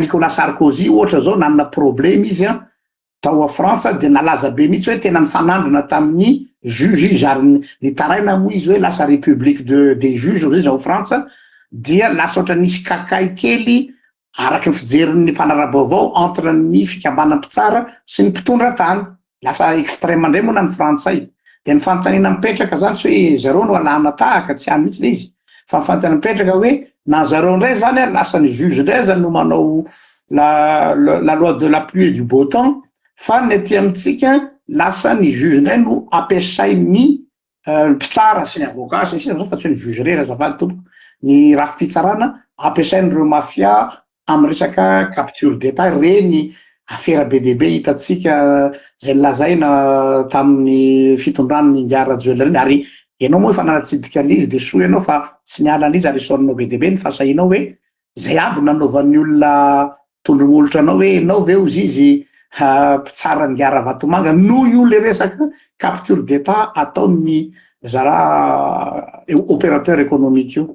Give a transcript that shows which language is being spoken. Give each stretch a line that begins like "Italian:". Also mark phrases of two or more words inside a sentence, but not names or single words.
Malagasy: Nicolas Sarkozy ohatra zao nanana problème izy tao a Frantsa, de nalaza be mihitsy hoe tena nifanandrona tamin'ny juge izy, ary nitaraina moa izy hoe lasa
French: république des juges
Malagasy: izy ao Frantsa, dia lasa ohatra nisy kakay kely araky ny fijerin'ny mpanarabaovao entre ny fikambanam-pitsara sy ny mpitondra tany, lasa extrême indray moa na ny Frantsay. De ny fanontaniana mipetraka zany tsy hoe zareo no alana tahaka, tsy any mihitsy le izy, fa ny fanontaniana mipetraka hoe na zareo indray zany lasa ny juge indray zany no manao
French: la loi de la pluie et du beau temps,
Malagasy: fa ny aty amintsika lasa ny juge indray no ampiasain'ny mpitsara sy ny avocat sy ny fa tsy ny juge rera azafady tompoko, ny rafi-pitsarana ampiasain'ireo mafia amin'ny resaka
French: capture d'état
Malagasy: reny afera be dia be hitantsika zay nilazaina tamin'ny fitondrany Ngara Joelina iny, ary ianao moa efa nanatsidika an'izy dia soa ianao fa tsy niala an'izy ary isorinao be dia be ny fahasahinao hoe zay aby nanaovan'ny olona tondromolotra anao hoe ianao ve ozy izy mpitsara Ngara Vatomanga noho io le resaka
French: capture d'état
Malagasy: ataon'ny zara
French: opérateur économique
Malagasy: io.